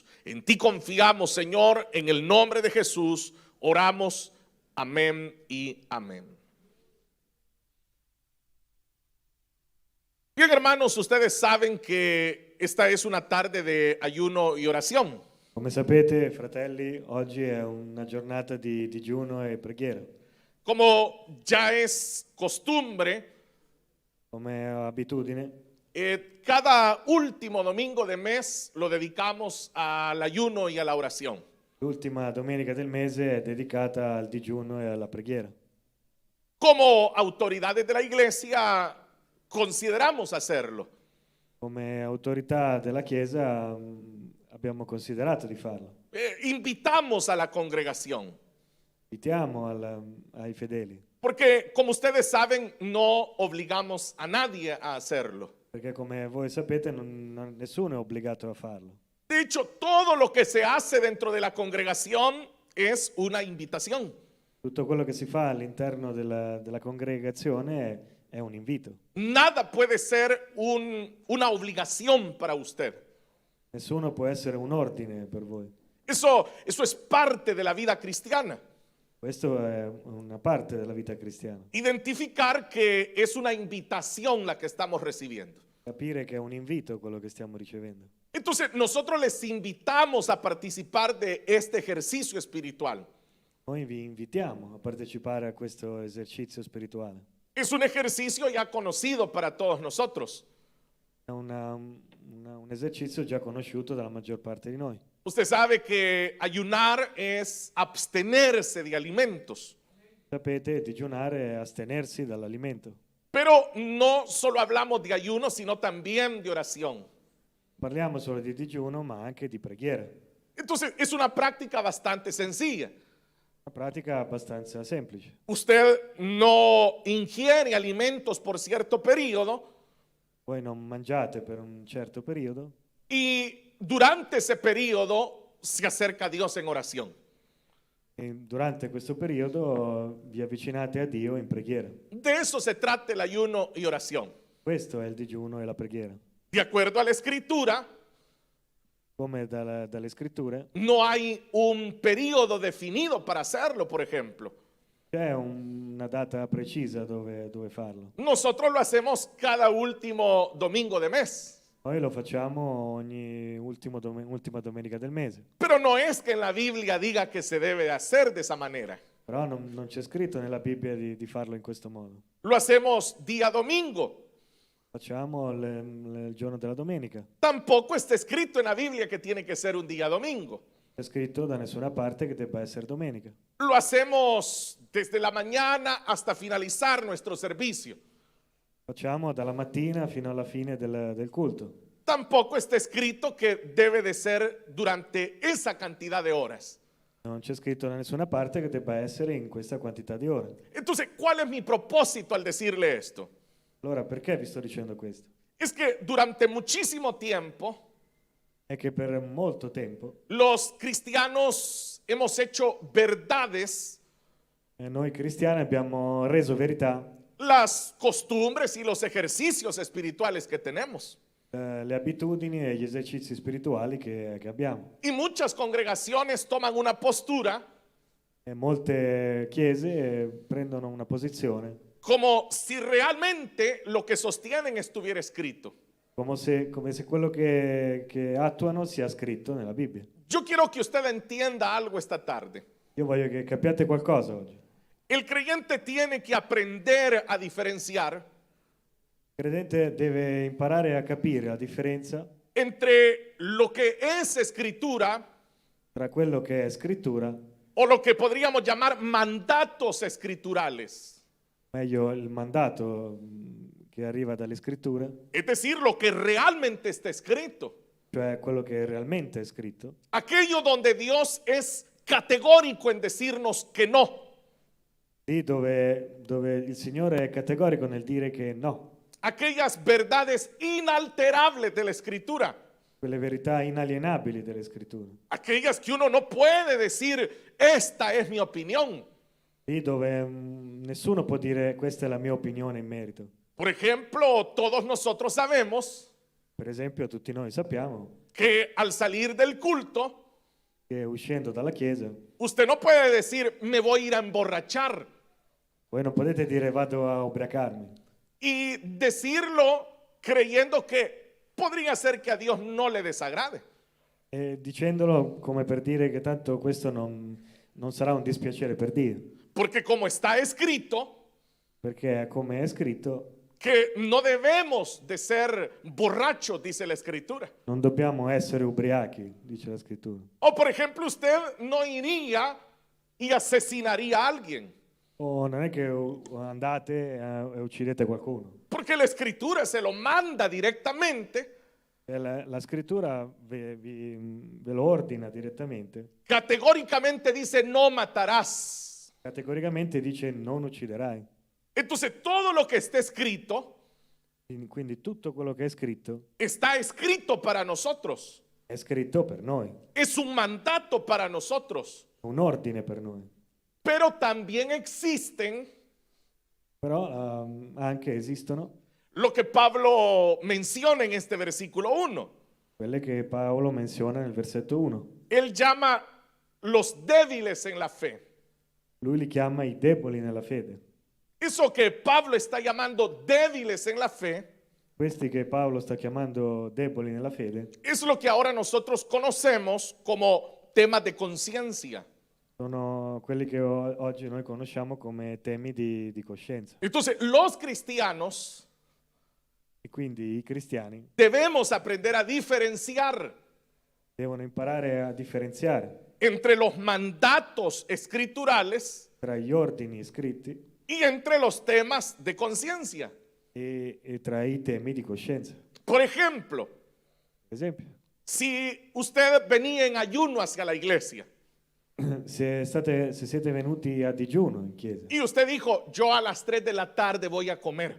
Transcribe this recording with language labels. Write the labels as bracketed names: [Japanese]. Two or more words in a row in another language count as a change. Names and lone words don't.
[Spanish] En ti confiamos, Señor, en el nombre de Jesús oramos. Amén y amén. Bien, hermanos, ustedes saben que esta es una tarde de ayuno y oración. [Italian] Come sapete, fratelli, oggi è una giornata di digiuno e preghiera. [Spanish] Como ya es costumbre, [Italian] Come abitudine, [Spanish] cada último domingo de mes lo dedicamos al ayuno y a la oración. [Italian] l'ultima domenica del mese è dedicata al digiuno e alla preghiera. [Spanish] Como autoridades de la iglesia consideramos hacerlo. [Italian] Come autorità della Chiesa abbiamo considerato di farlo. [Spanish] Invitamos a la congregación. [Italian] Invitiamo ai fedeli, [Spanish] Porque como ustedes saben, no obligamos a nadie a hacerlo. [Italian] perché come voi sapete nessuno è obbligato a farlo. [Spanish] De hecho, todo lo que se hace dentro de la congregación es una invitación. [Italian] Tutto quello che si fa all'interno della congregazione è un invito. [Spanish] Nada puede ser una obligación para usted. [Italian] Nessuno può essere un ordine per voi. [Spanish] Eso es parte de la vida cristiana. [Italian] Questo è una parte della vita cristiana. [Spanish] Identificar que es una invitación la que estamos recibiendo. [Italian] Capire che è un invito quello che stiamo ricevendo. [Spanish] Entonces, nosotros les invitamos a participar de este ejercicio espiritual. [Italian] Noi vi invitiamo a partecipare a questo esercizio spirituale. [Spanish] Es un ejercicio ya conocido para todos nosotros. [Italian] È un esercizio già conosciuto dalla maggior parte di noi. [Spanish] Usted sabe que ayunar es abstenerse de alimentos. [Italian] Sapete, digiunare è astenersi dall'alimento. [Spanish] Pero no solo hablamos de ayuno, sino también de oración. [Italian] Parliamo solo di digiuno, ma anche di preghiera. [Spanish] Entonces es una práctica bastante sencilla. [Italian] Una pratica abbastanza semplice. [Spanish] Usted no ingiere alimentos por cierto periodo [Italian] Voi non mangiate per un certo periodo [Spanish] y durante ese periodo se acerca a Dios en oración. [Italian] e durante questo periodo vi avvicinate a Dio in preghiera. [Spanish] De eso se trata el ayuno y oración. [Italian] Questo è il digiuno e la preghiera. [Spanish] De acuerdo a la escritura, [Italian] Come dalle scritture, [Spanish] no hay un periodo definido para hacerlo, por ejemplo. [Italian] c'è una data precisa dove farlo. [Spanish] Nosotros lo hacemos cada último domingo de mes. [Italian] Noi lo facciamo ogni ultima domenica del mese, [Spanish] Pero no es que en la Biblia diga que se debe hacer de esa manera. [Italian] però non c'è scritto nella Bibbia di farlo in questo modo. [Spanish] Lo hacemos día domingo. [Italian] Facciamo il giorno della domenica. [Spanish] Tampoco está escrito en la Biblia que tiene que ser un día domingo. [Italian] C'è scritto da nessuna parte che debba essere domenica. [Spanish] Lo hacemos desde la mañana hasta finalizar nuestro servicio. [Italian] Facciamo dalla mattina fino alla fine del culto. [Spanish] Tampoco está escrito que debe de ser durante esa cantidad de horas. [Italian] Non c'è scritto da nessuna parte che debba essere in questa quantità di ore. [Spanish] Entonces, ¿cuál es mi propósito al decirle esto? [Italian] Allora, perché vi sto dicendo questo? [Spanish] Es que durante muchísimo tiempo [Italian] È che per molto tempo [Spanish] los cristianos hemos hecho verdades [Italian] noi cristiani abbiamo reso verità [Spanish] las costumbres y los ejercicios espirituales que tenemos. [Italian] le abitudini e gli esercizi spirituali che abbiamo. [Spanish] Y muchas congregaciones toman una postura [Italian] E molte chiese prendono una posizione [Spanish] como si realmente lo que sostienen estuviera escrito. [Italian] come se quello che attuano sia scritto nella Bibbia. [Spanish] Yo quiero que usted entienda algo esta tarde. [Italian] Io voglio che capiate qualcosa oggi. [Spanish] El creyente tiene que aprender a diferenciar [Italian] Il credente deve imparare a capire la differenza [Spanish] entre lo que es escritura [Italian] tra quello che è scrittura, [Spanish] o lo que podríamos llamar mandatos escriturales. [Italian] meglio il mandato che arriva dalle scritture, [Spanish] Es decir, lo que realmente está escrito. [Italian] cioè quello che realmente è scritto, [Spanish] Aquello donde Dios es categórico en decirnos que no. [Italian] lì dove il Signore è categorico nel dire che no, [Spanish] Aquellas verdades inalterables de la escritura. [Italian] quelle verità inalienabili delle scritture, [Spanish] Aquellas que uno no puede decir, esta es mi opinión. [Italian] lì dove nessuno può dire questa è la mia opinione in merito. [Spanish] Por ejemplo, todos nosotros sabemos [Italian] Per esempio, tutti noi sappiamo [Spanish] que al salir del culto, [Italian] che uscendo dalla chiesa, [Spanish] usted no puede decir, me voy a ir a emborrachar. [Italian] voi non potete dire vado a ubriacarmi [Spanish] Y decirlo creyendo que podría ser que a Dios no le desagrade. [Italian] e dicendolo come per dire che tanto questo non sarà un dispiacere per Dio, [Spanish] Porque como está escrito, [Italian] perché come è scritto [Spanish] que no debemos de ser borrachos, dice la escritura. [Italian] non dobbiamo essere ubriachi, dice la scrittura. [Spanish] O por ejemplo, usted no iría y asesinaría a alguien. [Italian] O non è che andate e uccidete qualcuno. [Spanish] Porque la escritura se lo manda directamente, [Italian] E la scrittura ve lo ordina direttamente. [Spanish] categóricamente dice no matarás. [Italian] Categoricamente dice non ucciderai. [Spanish] Entonces todo lo que está escrito [Italian] Quindi tutto quello che è scritto [Spanish] está escrito para nosotros. [Italian] è scritto per noi, [Spanish] Es un mandato para nosotros. [Italian] è un ordine per noi. [Spanish] Pero también existen [Italian] Però anche esistono [Spanish] lo que Pablo menciona en este versículo 1. [Italian] quelle che Paolo menziona nel versetto 1. [Spanish] Él llama los débiles en la fe. [Italian] Lui li chiama i deboli nella fede. [Spanish] Eso que Pablo está llamando débiles en la fe [Italian] Questi che Paolo sta chiamando deboli nella fede [Spanish] es lo que ahora nosotros conocemos como temas de conciencia. [Italian] sono quelli che oggi noi conosciamo come temi di coscienza. [Spanish] Entonces, los cristianos [Italian] E quindi i cristiani [Spanish] debemos aprender a diferenciar [Italian] devono imparare a differenziare [Spanish] entre los mandatos escriturales [Italian] tra gli ordini scritti [Spanish] y entre los temas de conciencia. [Italian] e tra i temi di coscienza. [Spanish] Por ejemplo, [Italian] Per esempio, [Spanish] si usted venía en ayuno hacia la iglesia [Italian] se siete venuti a digiuno in chiesa [Spanish] y usted dijo, yo a las 3 de la tarde voy a comer.